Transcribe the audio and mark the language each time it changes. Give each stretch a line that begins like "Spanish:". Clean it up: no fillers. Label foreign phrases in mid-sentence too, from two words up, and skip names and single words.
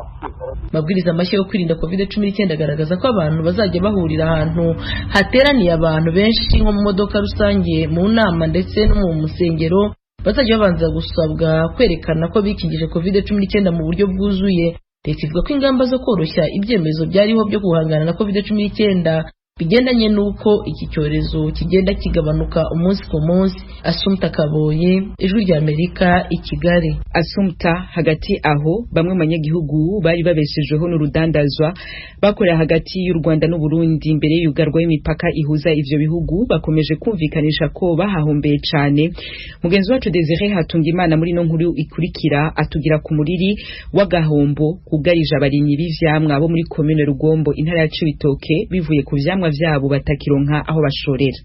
Kinyarwanda: mabwiriza mashya yo kwirinda COVID-19 agaragaza ko abantu bazajya bahurira ahantu hateraniye abantu benshi nko mu modoka rusange, mu nama ndetse no mu musengero bazajya babanza gusabwa kwerekana ko bikingije COVID-19 mu buryo bwuzuye. Leta ivuga ko ingamba zo koroshya ibyemezo byariho byo guhangana na COVID-19 bigendanye nuko iki cyorezo kigenda kigabanuka umunsi ku munsi. Asumta Kaboye, Ijwi rya Amerika, i Kigali.
Rundi: Asumta, hagati aho bamwe mu banyagihugu bari babeshejweho n'urudandazwa bakorera hagati y'u Rwanda n'u Burundi mbere y'ugarwa y'imipaka ihuza ivyo bihugu bakomeje kumvikanisha ko bahahombeye cyane. Mugenzi wacu Desire Hatungimana muri no nkuru ikurikira atugira ku muriri w'agahombo kugarije abarimyi b'ivyamwa bo muri commune Rugombo intara ya Cibitoke bivuye ku vyamwa vyabo batakironka aho bashorera.